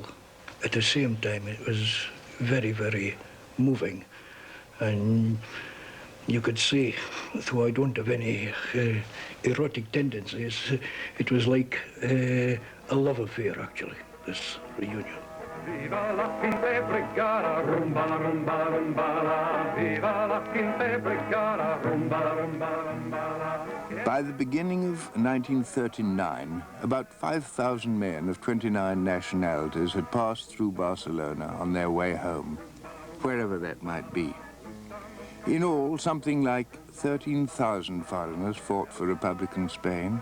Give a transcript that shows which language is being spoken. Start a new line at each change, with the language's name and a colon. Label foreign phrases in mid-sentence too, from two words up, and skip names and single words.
English: At the same time, it was very, very moving. And you could see, though I don't have any erotic tendencies, it was like a love affair, actually, this reunion.
Spanish: Viva la Quinta Brigada, rumba la rumba rumba la. Viva la Quinta Brigada, rumba la rumba rumba la.
English: By the beginning of 1939, about 5,000 men of 29 nationalities had passed through Barcelona on their way home, wherever that might be. In all, something like 13,000 foreigners fought for Republican Spain.